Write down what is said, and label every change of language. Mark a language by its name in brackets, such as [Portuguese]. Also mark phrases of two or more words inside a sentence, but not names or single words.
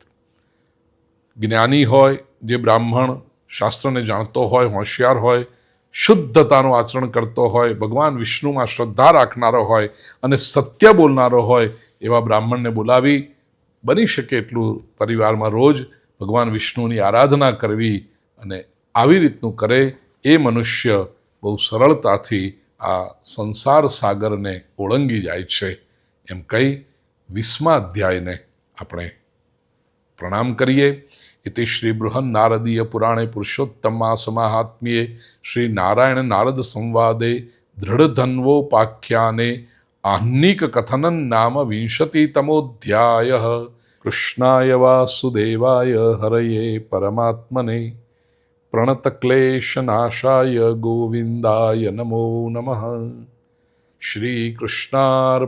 [Gujarati] જ્ઞાની હોય, જે બ્રાહ્મણ શાસ્ત્રને જાણતો હોય, હોશિયાર હોય, શુદ્ધતાનું આચરણ કરતો હોય, ભગવાન વિષ્ણુમાં શ્રદ્ધા રાખનારો હોય અને સત્ય બોલનારો હોય, એવા બ્રાહ્મણને બોલાવી બની શકે એટલું પરિવારમાં રોજ ભગવાન વિષ્ણુની આરાધના કરવી. અને આવી રીતનું કરે એ મનુષ્ય બહુ સરળતાથી આ સંસાર સાગરને ઓળંગી જાય છે. એમ કહી 20મા અધ્યાયને આપણે પ્રણામ કરીએ. [Sanskrit] इति श्री बृहन् नारदीय पुराणे पुरुषोत्तमा समाहात्म्ये श्री नारायण नारद संवादे दृढ़धन्वोपाख्याने आह्निक कथनन नाम 20तमोऽध्यायः. कृष्णाय वासुदेवाय हरये परमात्मने प्रणतक्लेशनाशाय गोविन्दाय नमो नमः.